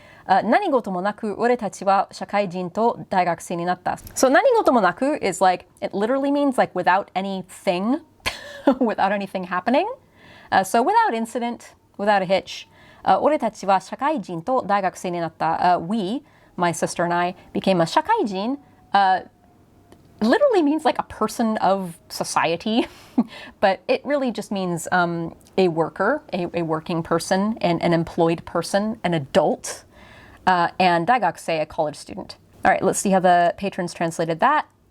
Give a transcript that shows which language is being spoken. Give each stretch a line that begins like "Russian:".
Japanese: 何事もなく俺たちは社会人と大学生になった.
English: So
Japanese: 何事もなく
English: is like, it literally means like without anything, without anything happening. So without incident, without a hitch.
Japanese: 俺たちは社会人と大学生になった.
English: We, my sister and I, became a 社会人. Literally means like a person of society, but it really just means a worker, a working person, an employed person, an adult. And 大学生, a college student. All right, let's see how the patrons translated that.